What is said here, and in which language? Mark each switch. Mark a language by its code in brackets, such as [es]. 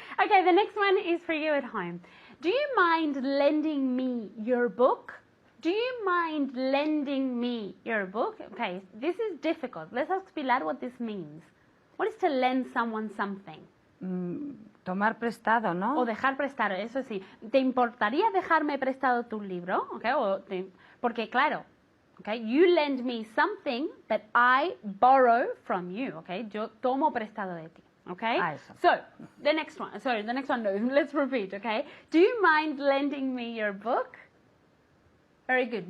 [en] Okay, the next one is for you at home. Do you mind lending me your book? Do you mind lending me your book? Okay, this is difficult. Let's ask Pilar what this means. What is to lend someone something? [es] Tomar prestado, ¿no? O dejar prestado, eso sí. ¿Te importaría dejarme prestado tu libro? [en] Okay, porque claro, okay, you lend me something that I borrow from you. [es] Okay, yo tomo prestado de ti. Okay? Eso. [en] So, the next one. Sorry, the next one, no. Let's repeat, okay? Do you mind lending me your book? Very good.